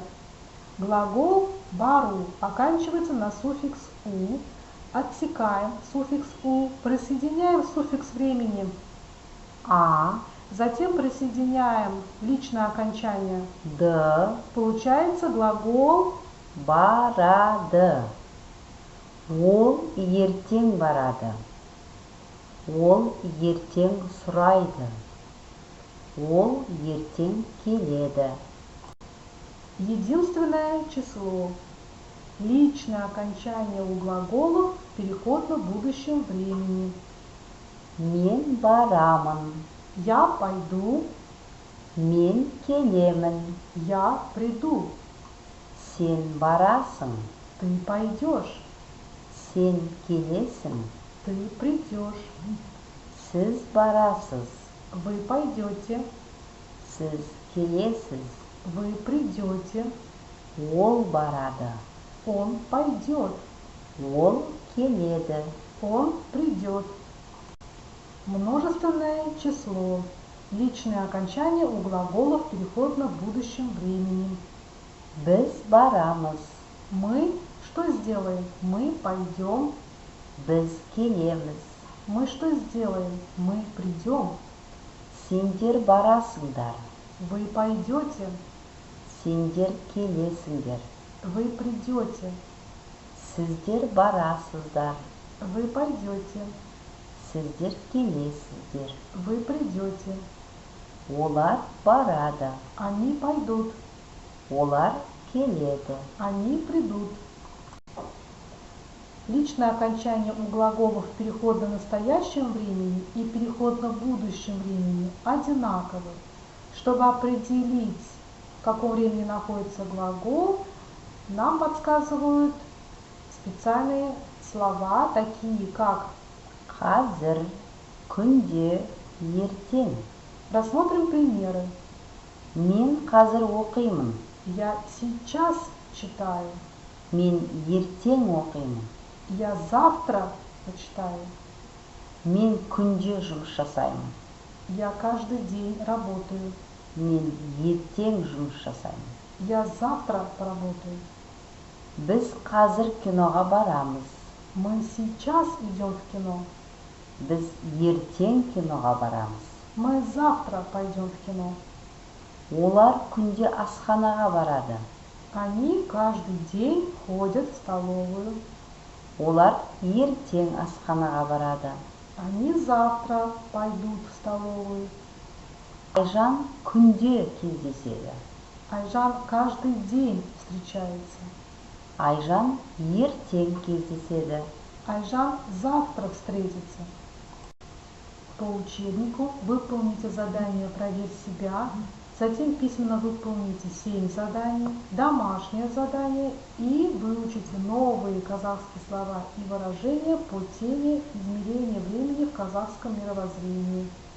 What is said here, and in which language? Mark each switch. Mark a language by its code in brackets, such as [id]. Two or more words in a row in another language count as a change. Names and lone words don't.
[ru] Глагол бару оканчивается на суффикс «у». Отсекаем суффикс «у», присоединяем суффикс времени, А, затем присоединяем личное окончание. Д, Получается глагол [kk] барады. Ол ертең барады. Ол ертең сұрайды. Ол ертең келеді. [ru] единственное число. Личное окончание у глаголов в переходно-будущем времени. [kk] Мен барамын. [ru] Я пойду, [kk] Мен келемін. [ru] я приду, [kk] Сен барасың. [ru] ты пойдешь, [kk] Сен келесің. [ru] ты придешь, [kk] Сіз барасыз. [ru] вы пойдете, [kk] Сіз келесіз. [ru] вы придете, [kk] Ол барады. [ru] он пойдет, [kk] Ол келеді. [ru] он придет. Множественное число. Личное окончание у глаголов в переходно-будущем времени. [kk] Біз барамыз. [ru] Мы что сделаем? Мы пойдем. [kk] Біз келеміз. [ru] Мы что сделаем? Мы придем. [kk] Сендер барасыңдар. [ru] Вы пойдете. [kk] Сендер келесіңдер. [ru] Вы придете. [kk] Сіздер барасыздар. [ru] Вы пойдете. [kk] Сіздер келесіздер. [ru] Вы придете. [kk] Олар барады. [ru] Они пойдут. [kk] Олар келеді. [ru] Они придут. Личное окончание у глаголов в переходно-настоящем времени и переходно-будущем времени одинаковы. Чтобы определить, в каком времени находится глагол, нам подсказывают специальные слова, такие как [kk] Қазір, күнде, ертең. [ru] Рассмотрим примеры. [kk] Мен қазір оқимын. [ru] Я сейчас читаю. [kk] Мен ертең оқимын. [ru] Я завтра почитаю. [kk] Мен күнде жұмыс жасаймын. [ru] Я каждый день работаю. [kk] Мен ертең жұмыс жасаймын. [ru] Я завтра поработаю. [kk] Біз қазір киноға барамыз. [ru] Мы сейчас идем в кино. [kk] Біз ертең киноға барамыз. [ru] Мы завтра пойдем в кино. [kk] Олар күнде асханаға барады. [ru] Они каждый день ходят в столовую. [kk] Олар ертең асханаға барады. [ru] Они завтра пойдут в столовую. [kk] Айжан күнде кездеседі. [ru] Айжан каждый день встречается. [kk] Айжан ертең кездеседі. [ru] Айжан завтра встретится. По учебнику выполните задание «Проверь себя», затем письменно выполните 7 заданий, домашнее задание и выучите новые казахские слова и выражения по теме измерения времени в казахском мировоззрении.